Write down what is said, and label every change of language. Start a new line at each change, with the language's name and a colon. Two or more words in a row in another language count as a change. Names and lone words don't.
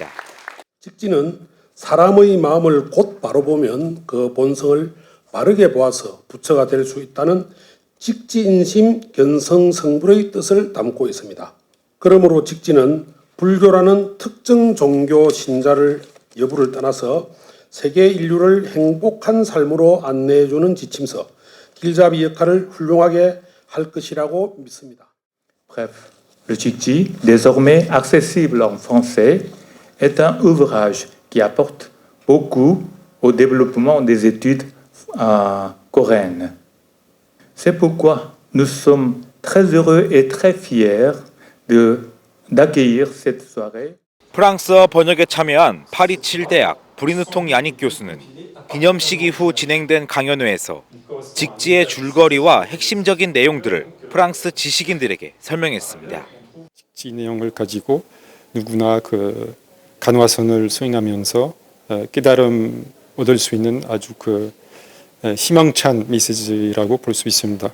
Korean: 직지는 사람의 마음을 곧바로 보면 그 본성을 바르게 보아서 부처가 될 수 있다는 직지인심 견성성불의 뜻을 담고 있습니다. 그러므로 직지는 불교라는 특정 종교 신자를 여부를 떠나서 세계 인류를 행복한 삶으로 안내해주는 지침서, 길잡이 역할을 훌륭하게 할 것이라고 믿습니다.
French: Bref, le Chikji, désormais accessible en français, est un ouvrage qui apporte beaucoup au développement des études coréennes. C'est pourquoi nous sommes très heureux et très fiers d'accueillir cette soirée.
Korean: 프랑스어 번역에 참여한 파리 7대학 브리누통 야닉 교수는 기념식 이후 진행된 강연회에서 직지의 줄거리와 핵심적인 내용들을 프랑스 지식인들에게 설명했습니다. 직지 내용을 가지고 누구나 간화선을 수행하면서 깨달음 얻을 수 있는 아주 희망찬 메시지라고 볼 수 있습니다.